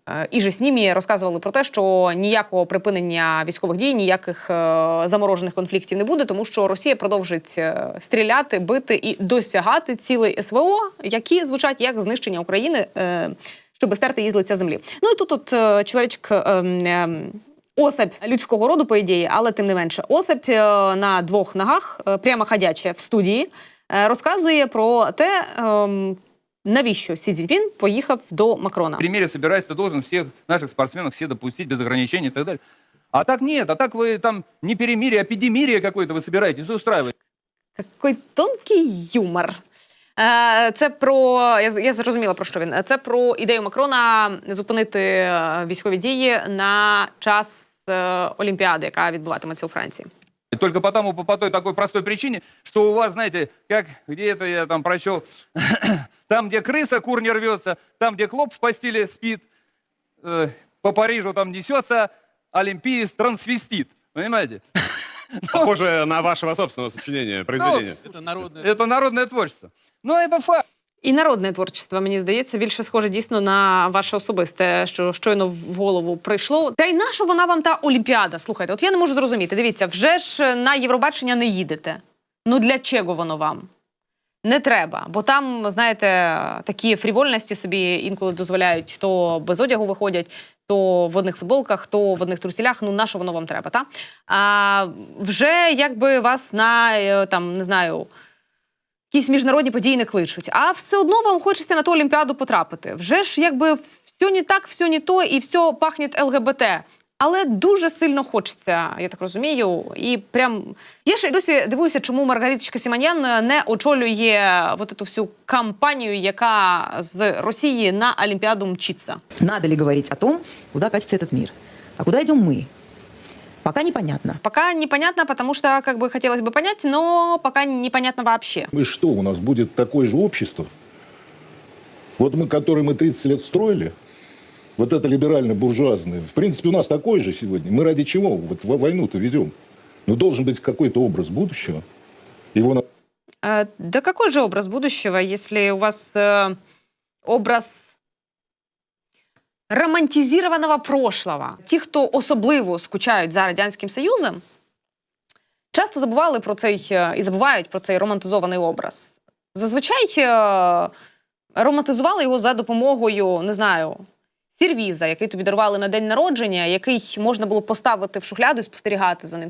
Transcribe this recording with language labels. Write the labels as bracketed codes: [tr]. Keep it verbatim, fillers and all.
[uk] І же з ними розказували про те, що ніякого припинення військових дій, ніяких заморожених конфліктів не буде, тому що Росія продовжить стріляти, бити і досягати цілей СВО, які звучать як знищення України, щоб стерти її з лиця землі. Ну і тут от чоловічок, особь людського роду, по ідеї, але тим не менше, особь на двох ногах, прямо ходяче в студії, розказує про те, навіщо Сі Цзіньпін поїхав до Макрона. [ru] В примере собираюсь, ты должен всех наших спортсменов все допустить без ограничений и так далее. А так нет, а так вы там не перемирие, а педимирие какое-то вы собираетесь устраивать. Какой тонкий юмор. [uk] Це про, я зрозуміла, про що він. Це про ідею Макрона зупинити військові дії на час Олімпіади, яка відбуватиметься у Франції. [ru] Только потому, по той такой простой причине, что у вас, знаете, как где-то я там прочел, там, где крыса, кур не рвется, там, где клоп в постели спит, э, по Парижу там несется, олимпиец трансвестит. Понимаете? Похоже на вашего собственного сочинения, произведения. Это народное, это народное творчество. Но это факт. [uk] І народне творчество, мені здається, більше схоже дійсно на ваше особисте, що щойно в голову прийшло. Та й на що вона вам та Олімпіада? Слухайте, от я не можу зрозуміти. Дивіться, вже ж на Євробачення не їдете. Ну для чого воно вам? Не треба. Бо там, знаєте, такі фрівольності собі інколи дозволяють. То без одягу виходять, то в одних футболках, то в одних трусілях. Ну на що воно вам треба, та? А вже якби вас на, там, не знаю... якісь міжнародні події не кличуть, а все одно вам хочеться на ту Олімпіаду потрапити. Вже ж якби все не так, все не то і все пахне ЛГБТ. Але дуже сильно хочеться, я так розумію, і прям... Я ще й досі дивуюся, чому Маргариточка Сіманян не очолює [ru] вот эту всю [uk] кампанію, яка з Росії на Олімпіаду мчиться. [ru] Надо ли говорить о том, куда катится этот мир? А куда идем мы? Пока непонятно. Пока непонятно, потому что, как бы, хотелось бы понять, но пока непонятно вообще. И что, у нас будет такое же общество? Вот мы, которое мы тридцать лет строили, вот это либерально-буржуазное, в принципе, у нас такое же сегодня. Мы ради чего вот войну-то ведем? Но должен быть какой-то образ будущего. Его надо... А, да какой же образ будущего, если у вас э, образ... романтизованого прошлого. [uk] Ті, хто особливо скучають за Радянським Союзом, часто забували про цей і забувають про цей романтизований образ. Зазвичай романтизували його за допомогою, не знаю, сервіза, який тобі дарували на день народження, який можна було поставити в шухляду і спостерігати за ним.